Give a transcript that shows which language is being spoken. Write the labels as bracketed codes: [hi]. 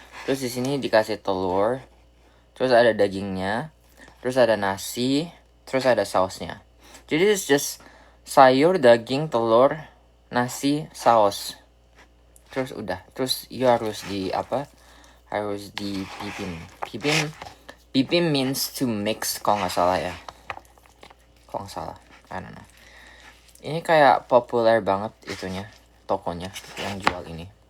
[id] Terus di sini dikasih telur, terus ada dagingnya, terus ada nasi, terus ada sausnya. Jadi [en] it's just [id] sayur, daging, telur, nasi, saus. Terus udah. Terus you harus di apa? Harus di pipin. Pipin [en] means to mix [id] kalau nggak salah ya. Kalau nggak salah, [en] I don't know. [id] Ini kayak populer banget itunya, tokonya yang jual ini.